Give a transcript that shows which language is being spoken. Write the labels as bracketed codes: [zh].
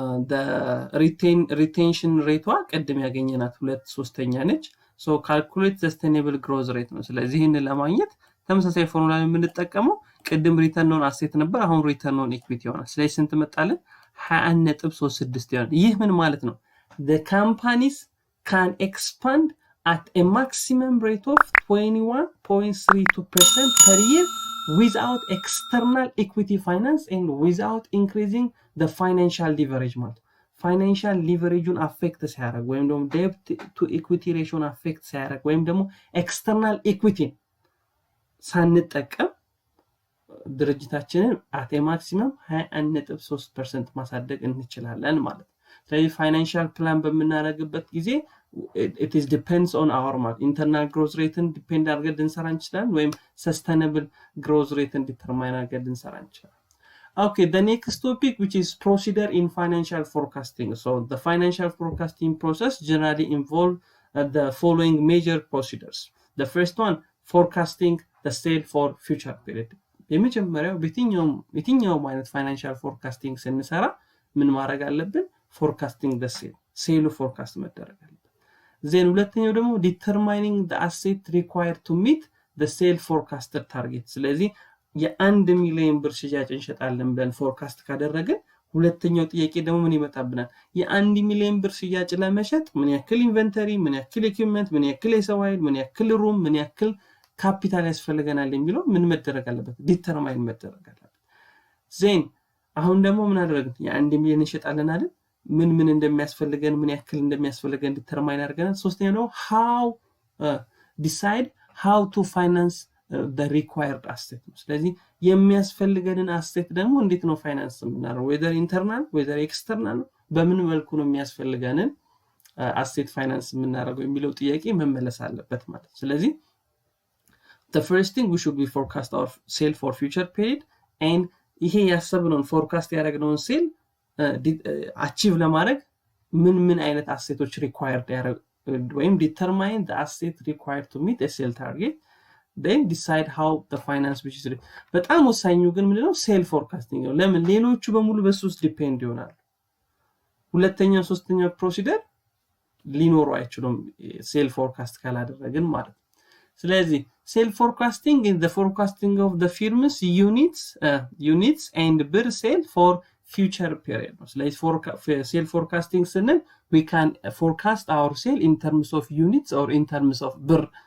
[am] the retention rate ቀደም ያገኘናት 2/3 ነች። [en] so calculate sustainable growth rate [am] ነው። ስለዚህ ይሄንን ለማግኘት ተመሳሳይ ፎርሙላ የምንጠቀመው ቅድም ሪተርን ኦን አሴት ነበር፣ አሁን ሪተርን ኦን ኢኩዊቲ ይሆናል። ስለዚህ ስንት መጣለን? 21.36 ይሆናል። ይህ ምን ማለት ነው? [en] the companies can expand at a maximum rate of 21.32% per year without external equity finance and without increasing the financial leverage ማለት financial leverage affect ሲያደርግ ወይም ደግሞ debt to equity ratio affect ሲያደርግ ወይም ደግሞ external equity ሳንጠቀም ድርጅታችንን at a maximum 21.3% [am] ማሳደግ እንችላለን ማለት ነው። ስለዚህ ፋይናንሻል ፕላን በመናረግበት ጊዜ [en] it is depends on our internal growth rate depend አድርገን ልንሰራ እንችላለን ወይም sustainable growth rate determine አድርገን ልንሰራ እንችላለን። Okay, the next topic which is procedure in financial forecasting. So the financial forecasting process generally involve the following major procedures. The first one, forecasting the sale for future period. [am] የመጀመሪያው በየትኛውም አይነት ፋይናንሻል ፎርካስቲንግ ስንሰራ ምን ማድረግ አለብን? ፎርካስቲንግ the sale ሴሉ ፎርካስት መደረግ አለበት። ዜን ሁለተኛው ደግሞ [en] determining the asset required to meet the sale forecasted target። [am] ስለዚህ የ1 ሚሊዮን ብር ሽያጭ እንሸጣለን ብለን ፎርካስት ካደረግን ሁለተኛው ጥያቄ ደግሞ ምን ይመጣብናል? የ1 ሚሊዮን ብር ሽያጭ ለመሸጥ ምን ያክል ኢንቨንተሪ፣ ምን ያክል ኢኩዊፕመንት፣ ምን ያክል የሰው ኃይል፣ ምን ያክል ሩም፣ ምን ያክል ካፒታል ያስፈልገናል የሚለው ምን መደረግ አለበት? ዲተርማይን መደረግ አለበት። ዜን አሁን ደግሞ ምን አደረግን? የ1 ሚሊዮን እንሸጣለን አይደል? ምን እንደሚያስፈልገን ምን ያክል እንደሚያስፈልገን ዲተርማይን አድርገናል። ሶስተኛው ደግሞ [en] how decide how to finance the required asset። [am] ስለዚህ የሚያስፈልገንን አሴት ደግሞ እንዴት ነው ፋይናንስ የምናደርገው? [en] whether internal whether external [am] በምን መልኩ ነው የሚያስፈልገንን አሴት ፋይናንስ የምናደርገው የሚለው ጥያቄ መመለስ አለበት ማለት። [en] ስለዚህ the first thing we should be forecast our sale for future period and [am] ይሄ ያሰብነውን ፎርካስት ያደረግነውን ሴል አቺቭ ለማድረግ ምን አይነት አሴቶች ሪኳየርድ ወይም [en] determine the asset required to meet a sale target, then decide how the finance which is በጣም ወሳኙ ግን ምንድነው? [am] ሴል ፎርካስቲንግ ነው። ለምን? ሌሎቹ በሙሉ በሱስ ዲፔንድ ይሆናል። ሁለተኛው ሶስተኛው ፕሮሲደር ሊኖሩ አይችሉም ሴል ፎርካስት ካላደረግን ማለት ነው። ስለዚህ ሴል forecasting [en] is the forecasting of the firm's units and bir sale for future period [am] ነው። ስለዚህ ሴል forecasting ስንል [en] we can forecast our sale in terms of units or in terms of bir